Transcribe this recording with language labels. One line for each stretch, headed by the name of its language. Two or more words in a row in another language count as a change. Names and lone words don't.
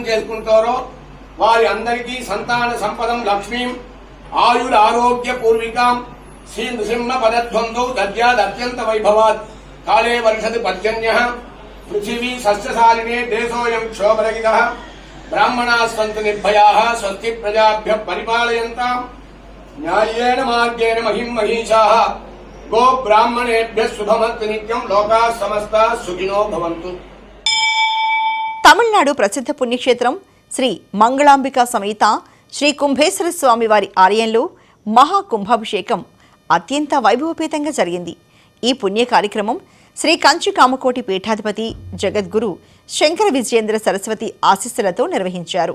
Telugu: చేసుకుంటారో వారి అందరికీ
Sanskrit: సంతాన సంపదం లక్ష్మీం ఆయుర్ ఆరోగ్య పూర్వికాం శ్రీ నృసింహ పదధ్వంతో దద్యాద్ అత్యంత వైభవాత్ కాలే వర్షది పర్జన్య పృథివీ సస్యశాలినే దేశోయం క్షోభరహిత బ్రాహ్మణా సంతు నిర్భయా స్వస్తి ప్రజాభ్య పరిపాలయంతాం న్యాయేన మార్గేణ మహిం మహిషా గో బ్రాహ్మణేభ్య శుభమస్తు నిత్యం లోకా సమస్తా సుఖినో భవంతు.
Telugu: తమిళనాడు ప్రసిద్ధ పుణ్యక్షేత్రం శ్రీ మంగళాంబిక సమేత శ్రీ కుంభేశ్వర స్వామి వారి ఆలయంలో మహాకుంభాభిషేకం అత్యంత వైభవపేతంగా జరిగింది. ఈ పుణ్య కార్యక్రమం శ్రీ కంచి కామకోటి పీఠాధిపతి జగద్గురు శంకర విజయేంద్ర సరస్వతి ఆశీస్సులతో నిర్వహించారు.